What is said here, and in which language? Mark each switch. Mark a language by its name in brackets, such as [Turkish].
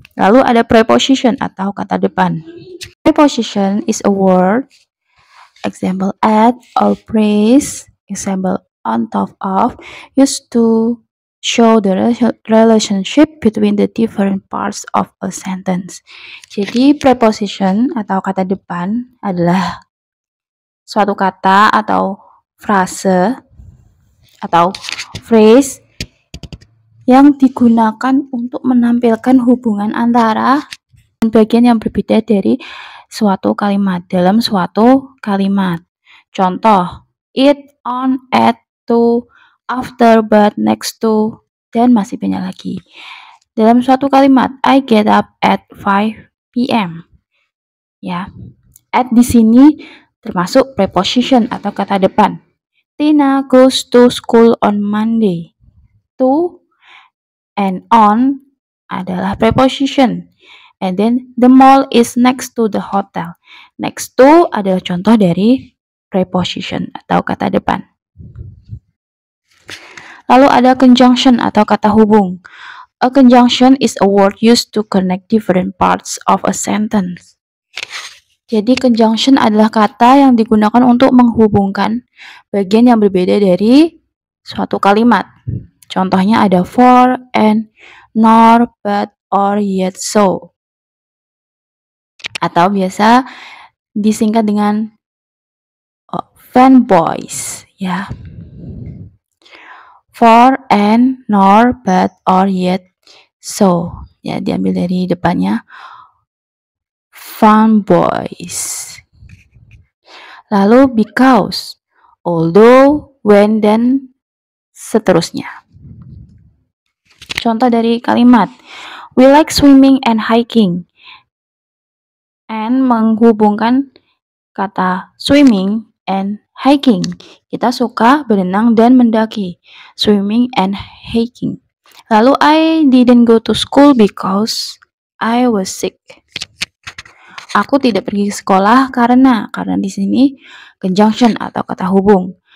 [Indonesian] Lalu ada preposition atau kata depan. [English] Preposition is a word, example at or praise, example on top of, used to show the relationship between the different parts of a sentence. [Indonesian] Jadi preposition atau kata depan adalah suatu kata atau frase atau phrase yang digunakan untuk menampilkan hubungan antara bagian yang berbeda dari suatu kalimat dalam suatu kalimat. Contoh, it, on, at, to, after, but, next to, dan masih banyak lagi. Dalam suatu kalimat, [English] I get up at 5 p.m. [Indonesian] Ya, at di sini termasuk preposition atau kata depan. [English] Tina goes to school on Monday. [Indonesian] To and on adalah preposition. [English] And then the mall is next to the hotel. [Indonesian] Next to adalah contoh dari preposition atau kata depan. Lalu ada conjunction atau kata hubung. [English] A conjunction is a word used to connect different parts of a sentence. [Indonesian] Jadi conjunction adalah kata yang digunakan untuk menghubungkan bagian yang berbeda dari suatu kalimat. Contohnya ada for, and, nor, but, or, yet, so. Atau biasa disingkat dengan fanboys, ya. For, and, nor, but, or, yet, so. Ya, diambil dari depannya fanboys. Lalu because, although, when, dan seterusnya. Contoh dari kalimat, [English] we like swimming and hiking. [Indonesian] And menghubungkan kata swimming and hiking. Kita suka berenang dan mendaki. Swimming and hiking. [English] Lalu I didn't go to school because I was sick. [Indonesian] Aku tidak pergi ke sekolah karena di sini conjunction atau kata hubung.